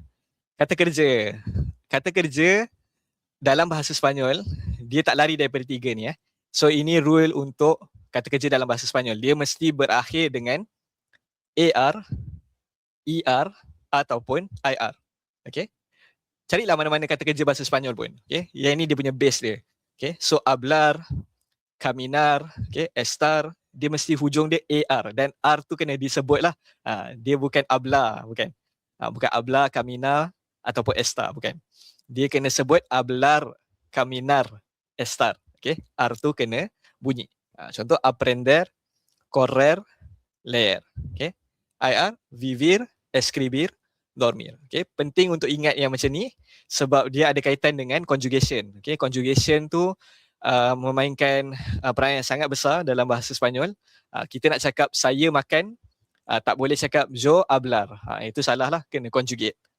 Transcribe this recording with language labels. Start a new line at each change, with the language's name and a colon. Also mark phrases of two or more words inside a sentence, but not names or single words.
Malay: Kata kerja dalam bahasa Sepanyol, dia tak lari daripada 3 ni. So ini rule untuk kata kerja dalam bahasa Sepanyol. Dia mesti berakhir dengan AR, ER ataupun IR. Okay. Carilah mana-mana kata kerja bahasa Sepanyol pun. Okay. Yang ini dia punya base dia. Okay. So
Spanish: hablar, caminar,
Malay: okay, estar, dia mesti hujung dia AR dan R tu kena disebut lah. Dia bukan hablar, bukan. Bukan
Spanish: hablar, caminar
Malay: ataupun estar, bukan. Dia kena sebut
Spanish: hablar, caminar, estar.
Malay: Okay. R tu kena bunyi. Contoh
Spanish: aprender, correr, leer.
Malay: Okay.
Spanish: IR, vivir, escribir, dormir.
Malay: Okay. Penting untuk ingat yang macam ni sebab dia ada kaitan dengan conjugation. Okay. Conjugation tu memainkan peranan yang sangat besar dalam bahasa Sepanyol. Kita nak cakap saya makan, tak boleh cakap
Spanish: yo hablar.
Malay: Itu salah lah, kena conjugate.